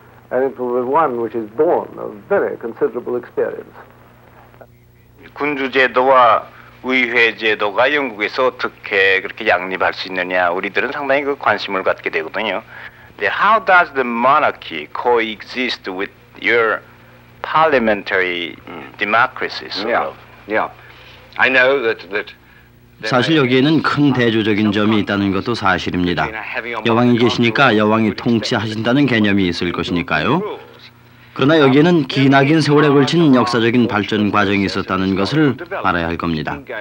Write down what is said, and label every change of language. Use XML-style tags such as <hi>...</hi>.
<en>And it was one which is born of very considerable experience.</en> <ko>군주제도와 의회제도가 영국에서 어떻게 그렇게 양립할 수 있느냐 우리들은 상당히 그 관심을 갖게 되거든요.</ko> <en>How does the monarchy coexist with your parliamentary democracy? Yeah. I know that</en> <ko>사실 여기에는 큰 대조적인 점이 있다는 것도 사실입니다. 여왕이 계시니까 여왕이 통치하신다는 개념이 있을 것이니까요. 그러나 여기에는 기나긴 세월에 걸친 역사적인 발전 과정이 있었다는 것을 알아야 할 겁니다.</ko>